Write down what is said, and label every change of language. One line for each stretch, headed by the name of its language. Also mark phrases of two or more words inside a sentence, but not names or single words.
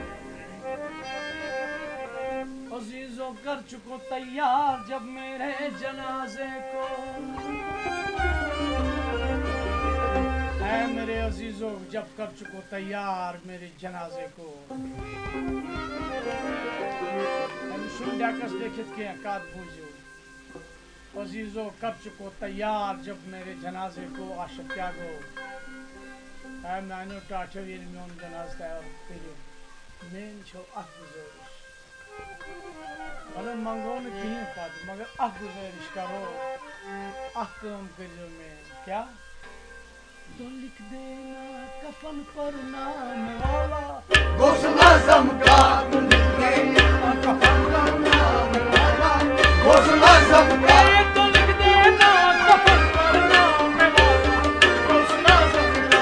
Urdu: عزیزو کر چکو تیار جب میرے جنازے کو اے میرے عزیزو جب کر چکو تیار میرے جنازے کو
Kashmiri: ہیکس لکھت کی کات بوجھو
Urdu: عزیزو کب چکو تیار جب میرے جنازے کو
Kashmiri: عاشق کیا گو اے میانو ٹاٹھو یل میون جناز تیار کریو مین چھو اخ گزارش بھلے منگو نہ کہیں پت مگر اخ گزارش کرو اخ کام کریو مین کیا
Urdu: تو لکھ دینا کفن پر نام والا غوث اعظم کا تو لکھ دینا کفن پر نام والا غوث اعظم کا تو لکھ دینا کفن پر نام والا غوث اعظم کا